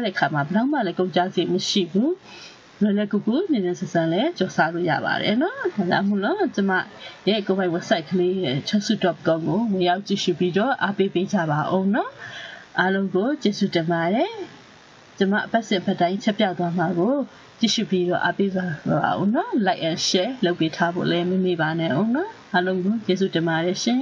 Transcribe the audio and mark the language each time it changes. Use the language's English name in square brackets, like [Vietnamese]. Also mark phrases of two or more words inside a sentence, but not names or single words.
[Burmese] တဲ့အခါမှာဘယ်တော့မှလည်းကုန်ကြစီမရှိဘူးလွယ်လွယ်ကူကူနေနေဆန်ဆန်လည်းကြော်စားလို့ရပါတယ်เนาะဒါကြောင့်မို့လို့ကျွန်မရဲ့ကိုယ်ပိုင် website ကလေး chasu.com ကိုဝင်ရောက်ကြည့်ရှုပြီးတော့အားပေးကြပါအောင်เนาะအားလုံးကိုကျေးဇူးတင်ပါတယ်ကျွန်မအပတ်စဉ်ပတ်တိုင်းချက်ပြသွားမှာကိုကြည့်ရှုပြီးတော့အားပေးပါအောင်နော် [English] like and share [Burmese] လုပ်ပေးထားဖို့လည်းမမေ့ပါနဲ့အောင်နော်အားလုံးကိုကျေးဇူးတင်ပါတယ်ရှင်